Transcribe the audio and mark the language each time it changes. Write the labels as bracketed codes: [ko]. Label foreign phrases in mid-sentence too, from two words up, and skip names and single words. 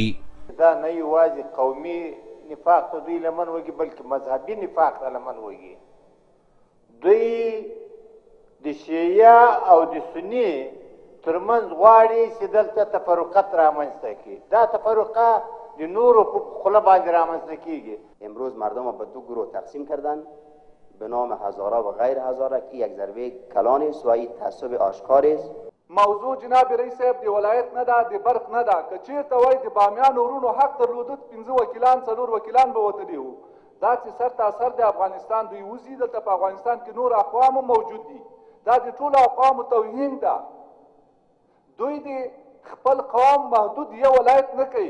[ps] دا نه یوازې قومي نفاق ته دوی لمن وږي بلکې مذهبي نفاق ته لمن وږي. دوی د شیعه او د سني ترمنځ غواړي چې دلته تفرقت رامنځته کړي. دا تفرقه د نورو په خوله باندې رامنځته کیږي. [fa] امروز مردم را به دو گروه تقسیم کردن به نام هزاره و غیر هزاره که یک ضربه کلان است و این تعصب آشکار است. [ps] موضوع جناب رئیس صاحب د ولایت نه ده، د برق نه ده. که چېرته وای د بامیانو ورونو حق درلوده 15 وکیلان 4 وکیلان به وتلي وو. دا چې سر تاثر د افغانستان دوی وځي، دلته په افغانستان کې نور اقوام موجود دي. دا د ټولو اقوامو توهین ده. دوی د خپل قوم محدود یو ولایت نه کوي.